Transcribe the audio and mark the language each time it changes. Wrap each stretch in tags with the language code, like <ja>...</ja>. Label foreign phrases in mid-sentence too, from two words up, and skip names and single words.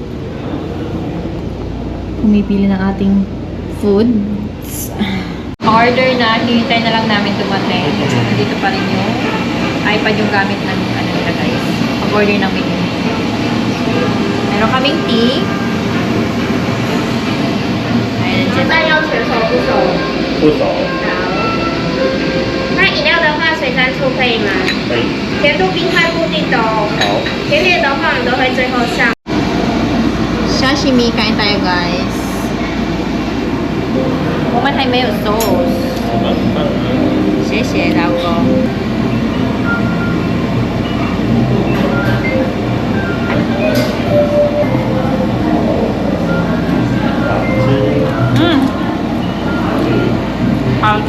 <tl>Pumipili ng ating food. Order na, hinihintay na lang namin dumating. Dito pa rin yung iPad yung gamit ng nila guys. Pag-order ng menu. Meron kaming tea. Ayan,</tl> <zh>那要全熟不熟？不熟，好。那饮料的话，水山醋可以吗？可以。甜度冰块固定的哦。好。甜点的话，我们都会最后上。</zh> <tl>Sashimi, kain tayo guys.</tl> <zh>我们还没有 sauce. 我们很棒啊！谢谢老公。好吃，</zh>